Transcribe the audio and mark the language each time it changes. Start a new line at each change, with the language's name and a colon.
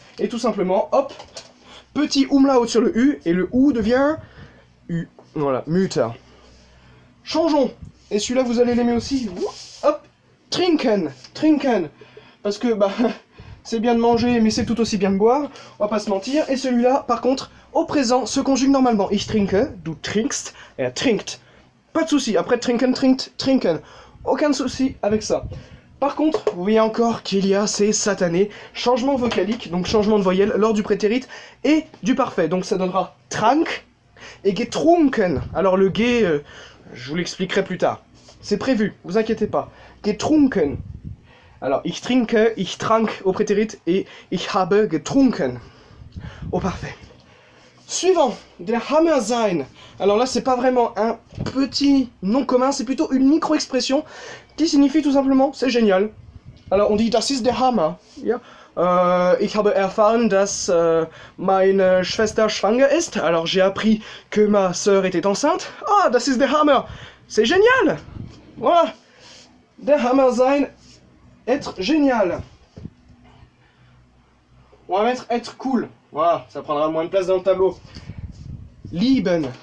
French: Et tout simplement, hop, petit umlaut sur le U, et le OU devient U. Voilà, Mutter. Changeons. Et celui-là, vous allez l'aimer aussi. Hop, trinken. Trinken. Parce que, bah, c'est bien de manger, mais c'est tout aussi bien de boire. On va pas se mentir. Et celui-là, par contre, au présent, se conjugue normalement.
German: Ich trinke, du trinkst, er trinkt.
French: Pas de souci. Après, trinken, trinkt, trinken. Aucun souci avec ça. Par contre, vous voyez encore qu'il y a ces satanés changements vocaliques, donc changement de voyelle lors du prétérit et du parfait. Donc ça donnera trank et getrunken. Alors le ge, je vous l'expliquerai plus tard. C'est prévu, vous inquiétez pas. Getrunken. Alors
German: ich trinke, ich trank
French: au prétérit et
German: ich habe getrunken
French: au parfait. Suivant, der Hammer sein. Alors là, c'est pas vraiment un petit nom commun, c'est plutôt une micro-expression qui signifie tout simplement, c'est génial. Alors on dit,
German: das ist der Hammer. Ja? Ich habe erfahren, dass meine Schwester schwanger ist.
French: Alors j'ai appris que ma sœur était enceinte.
German: Ah, das ist der Hammer.
French: C'est génial. Voilà.
German: Der Hammer sein,
French: être génial. On va mettre être cool. Voilà, ça prendra moins de place dans le tableau. Lieben.